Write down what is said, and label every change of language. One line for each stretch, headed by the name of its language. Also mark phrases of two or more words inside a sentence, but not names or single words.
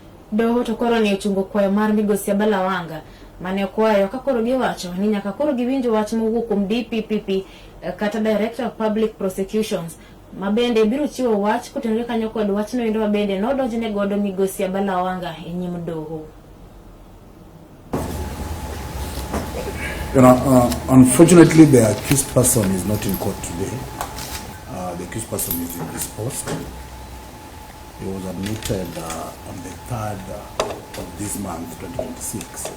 Luo (Kenya and Tanzania): Doho to koro ni chungo kwayo mar migosi Abala WANGA mane kwayo kakoro giwacho ni nyaka koro giwinjo wach mowuok kuom DPP kata
English: Director of Public Prosecutions
Luo (Kenya and Tanzania): mabende biro chiwo wach kotenore kanyo kod wachno endo mabende nodonjne godo migosi Abala WANGA e nyim doho.
English: Unfortunately, the accused person is not in court today. The accused person is in his post. He was admitted on the 3rd of this month, 2026.